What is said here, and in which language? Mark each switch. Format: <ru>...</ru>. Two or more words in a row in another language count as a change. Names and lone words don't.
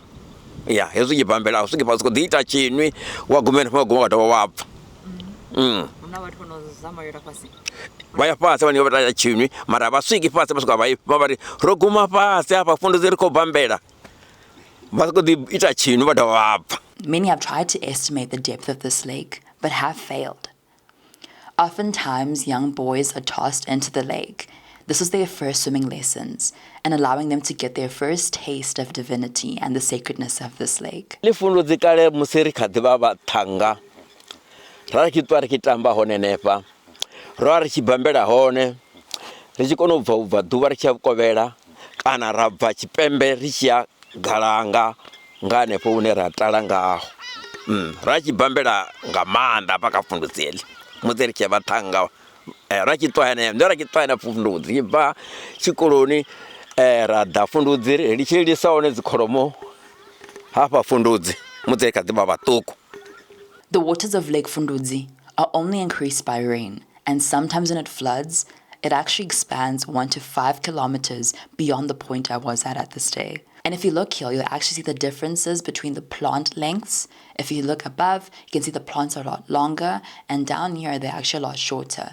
<ve>Ya hezwi u tshi bambela a u swiki fhasi, u khou ḓi ita tshiṅwi wa guma henefho wa guma wa dovha wa bva. Vha ya fhasi vhane vha ita tshiṅwi mara vha swiki fhasi vha swika vha ri ro guma fhasi hafha Fundudzi ri khou bambela, vha khou ḓi ita tshiṅwi vha dovha vha bva.</ve> <en>Many have tried to estimate the depth of this lake, but have failed. Oftentimes, young boys are tossed into the lake. This is their first swimming lessons and allowing them to get their first taste of divinity and the sacredness of this lake.</en> <ve>Le Fundudzi kale musi ri kha ḓi vha vhaṱhanga ra tshi ṱwa ri tshi tamba hone henefha, ro ri tshi bambela hone, ri tshi kona u bva ḓuvha ri tshi ya Vhukovhela kana ra bva Tshipembe ri tshi ya Galanga nga hanefho hune ra tala ngaho. Ra tshi bambela nga maanḓa hafha kha Fundudzi heḽi musi ri tshi ya vhaṱhanga ra tshi ṱwa henefho, ndo ra tshi ṱwa henefho Fundudzi tshi bva tshikoloni ra ḓa Fundudzi ri tshi lisa hone dzikholomo hafha Fundudzi musi ri kha ḓi vha vhaṱuku.</ve> <en>The waters of Lake Fundudzi are only increased by rain, and sometimes when it floods, it actually expands 1 to 5 kilometers beyond the point I was at this day. And if you look here, you'll actually see the differences between the plant lengths. If you look above, you can see the plants are a lot longer, and down here, they're actually a lot shorter.</en>